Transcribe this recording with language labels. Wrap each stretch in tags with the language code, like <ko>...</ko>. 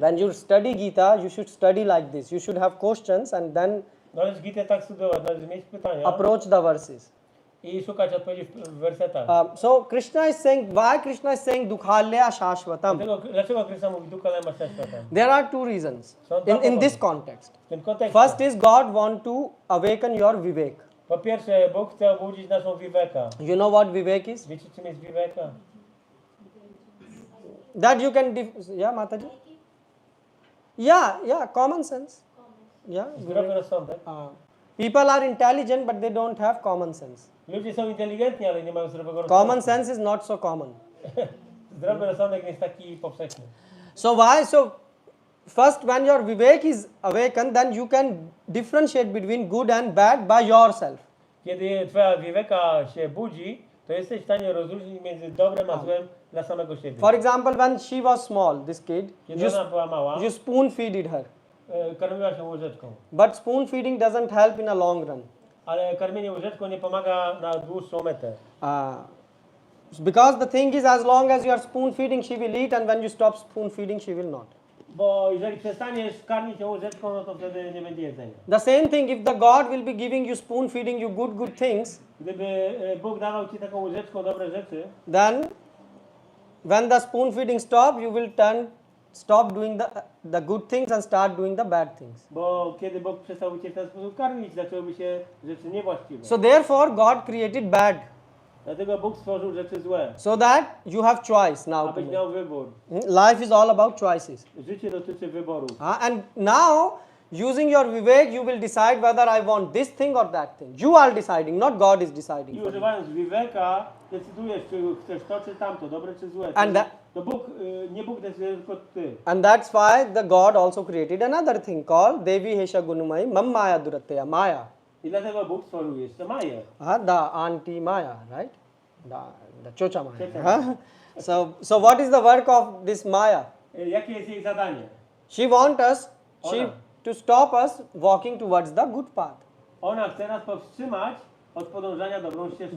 <en>When you study Gita, you should study like this. You should have questions and then</en> <pl>Należy Gitę tak studiować, należy mieć pytania</pl> <en>approach the verses.</en> <pl>i szukać odpowiedzi w wersetach.</pl> <en>So Krishna is saying, why Krishna is saying Dukhalya Shashvatam?</en> <pl>Dlaczego Krishna mówi Dukkha Lema Shashvatam?</pl> <en>There are two reasons in this context.</en> <pl>W tym kontekście.</pl> <en>First is God want to awaken your vivek.</en> <pl>Po pierwsze, Bóg chce obudzić naszą wiweka.</pl> <en>You know what vivek is?</en> <pl>Wiecie, czym jest wiweka?</pl> <en>That you can, yeah, Mataji? Yeah, common sense. Yeah.</en> <pl>Zdrowy rozsądek.</pl> <en>People are intelligent, but they don't have common sense.</en> <pl>Ludzie są inteligentni, ale nie mają zdrowego rozsądku.</pl> <en>Common sense is not so common.</en> <pl>Zdrowy rozsądek nie jest taki powszechny.</pl> <en>So why? So first, when your vivek is awakened, then you can differentiate between good and bad by yourself.</en> <pl>Kiedy twoja wiweka się budzi, to jesteś w stanie rozróżnić między dobrem a złem dla samego siebie.</pl> <en>For example, when she was small, this kid,</en> <pl>Kiedy ona była mała,</pl> <en>you spoon feeded her.</en> <pl>Karmiła się łyżeczką.</pl> <en>But spoon feeding doesn't help in a long run.</en> <pl>Ale karmienie łyżeczką nie pomaga na dłuższą metę.</pl> <en>Because the thing is, as long as you are spoon feeding, she will eat, and when you stop spoon feeding, she will not.</en> <pl>Bo jeżeli przestaniesz karmić ją łyżeczką, no to wtedy nie będzie jedzenia.</pl> <en>The same thing, if the God will be giving you spoon feeding you good things,</en> <pl>Gdyby Bóg dawał ci taką łyżeczką dobre rzeczy,</pl> <en>then when the spoon feeding stop, you will stop doing the good things and start doing the bad things.</en> <pl>bo kiedy Bóg przestał cię w ten sposób karmić, zaczęłyby się rzeczy niewłaściwe.</pl> <en>So therefore, God created bad,</en> <pl>Dlatego Bóg stworzył rzeczy złe,</pl> <en>so that you have choice now to</en> <pl>abyś</pl> <en>make.</en> <pl>miał wybór.</pl> <en>Life is all about choices.</en> <pl>Życie dotyczy wyboru.</pl> <en>And now, using your vivek, you will decide whether I want this thing or that thing. You are deciding, not God is deciding.</en> <pl>I</pl> <en>for you.</en> <pl>używając wiweka, decydujesz, czy chcesz to, czy tamto, dobre, czy złe.</pl> <en>And</en> <pl>To Bóg, nie Bóg decyduje, tylko ty.</pl> <en>And that's why the God also created another thing called Devi Hesha Gunumai Mam Maya Duratya Maya.</en> <pl>I dlatego Bóg stworzył jeszcze Maję.</pl> <en>The auntie Maya, right? The Chocha Maya.</en> <pl>Chocha.</pl> <en>So what is the work of this Maya?</en> <pl>Jakie jest jej zadanie?</pl> <en>She wants us</en> <pl>Ona.</pl> <en>to stop us walking towards the good path.</en> <pl>Ona chce nas powstrzymać od podążania dobrą ścieżką.</pl>